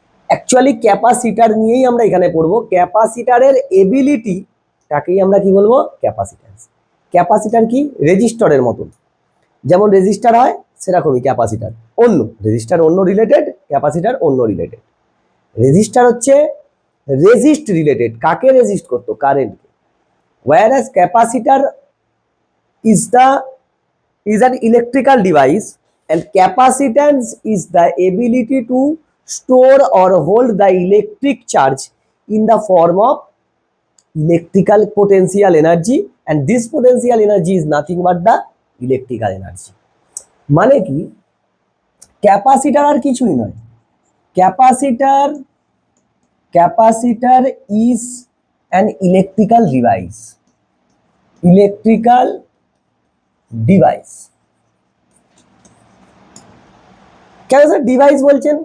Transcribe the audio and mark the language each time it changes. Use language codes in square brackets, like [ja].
[bn] Actually capacitor নিয়েই আমরা এখানে পড়বো। ক্যাপাসিটারের এবিলিটি তাকেই আমরা কি বলবো, ক্যাপাসিট্যান্স। ক্যাপাসিটার কি রেজিস্টরের মতন, যেমন রেজিস্টার হয় সেরকমই ক্যাপাসিটার অন্য। রেজিস্টার অন্য রিলেটেড, ক্যাপাসিটার অন্য রিলেটেড। রেজিস্টার হচ্ছে রেজিস্ট রিলেটেড, কাকে রেজিস্ট করতো, কারেন্টকে। [en] whereas capacitor is an electrical device and capacitance is the ability to store or hold the electric charge in the form of electrical potential energy, and this potential energy is nothing but the electrical energy. [bn] মানে কি, capacitor আর কিছুই নয়। [en] Capacitor capacitor is an electrical device. [bn] Electrical device কেন sir device বলছেন?